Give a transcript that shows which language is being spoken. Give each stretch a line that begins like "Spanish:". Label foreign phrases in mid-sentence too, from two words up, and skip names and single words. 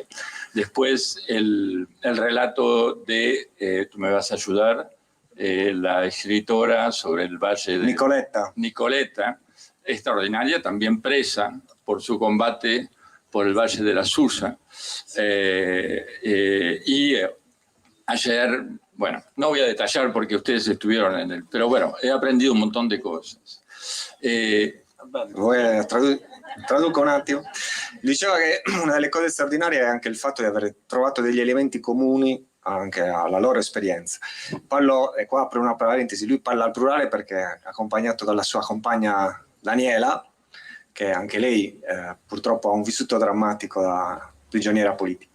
Spanish: Después el relato de, tú me vas a ayudar, la escritora sobre el valle de Nicoleta, extraordinaria, también presa por su combate por el Valle de la Susa. Y ayer, bueno, no voy a detallar porque ustedes estuvieron en él, pero bueno, he aprendido un montón de cosas.
Italian: Traduco un attimo. Diceva che una delle cose straordinarie è anche il fatto di aver trovato degli elementi comuni anche alla loro esperienza. Parlo, e qua apro una parentesi, lui parla al plurale perché è accompagnato dalla sua compagna Daniela, che anche lei purtroppo ha un vissuto drammatico da prigioniera politica.